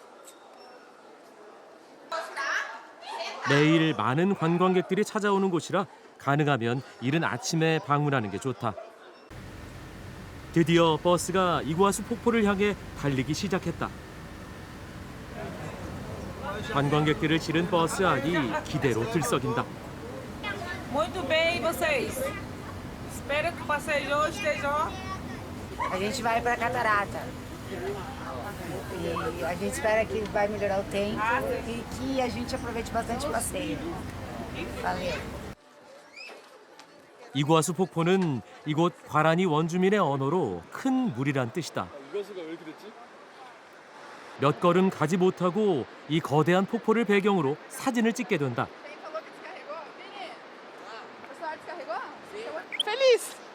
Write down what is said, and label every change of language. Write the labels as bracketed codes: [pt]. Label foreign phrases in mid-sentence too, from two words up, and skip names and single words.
[ko] 매일 많은 관광객들이 찾아오는 곳이라 가능하면 이른 아침에 방문하는 게 좋다. 드디어 버스가 이구아수 폭포를 향해 달리기 시작했다. 관광객들을 실은 버스 안이 기대로 들썩인다. [pt] Muito bem, e vocês? Espero que o passeio de hoje esteja. A gente vai para a catarata. E a gente espera que vai melhorar o tempo e que a gente aproveite bastante o passeio. Valeu. [ko] 이구아수 폭포는 이곳 과라니 원주민의 언어로 큰 물이란 뜻이다. 이구아수가 왜 이렇게 됐지? 몇 걸음 가지 못하고 이 거대한 폭포를 배경으로 사진을 찍게 된다. [pt] Feliz!